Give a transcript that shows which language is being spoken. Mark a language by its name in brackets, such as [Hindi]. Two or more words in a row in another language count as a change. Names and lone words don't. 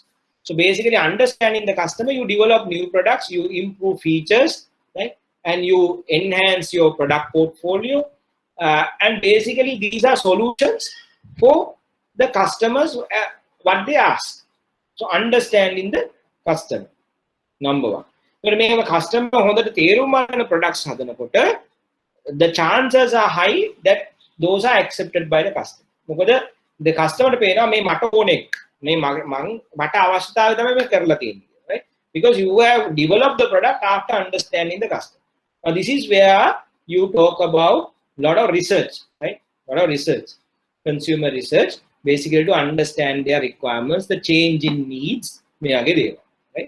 [English] So basically understanding the customer, you develop new products, you improve features, right? And you enhance your product portfolio. And basically these are solutions for the customers, what they ask. So understanding the customer, number one. When we have a customer [Sinhala] හොඳට තේරුම් ගන්න [English] products හදනකොට, the chances are high that those are accepted by the customer. [Sinhala] මොකද [English] the customer [Sinhala] ට පේනවා මේ මට ඕනේ, මේ මට අවශ්‍යතාවය තමයි මේ කරලා තියෙන්නේ, [English] right? Because you have developed the product after understanding the customer. Now this is where you talk about lot of research, right? Lot of research, consumer research, basically to understand their requirements, the change in needs, right?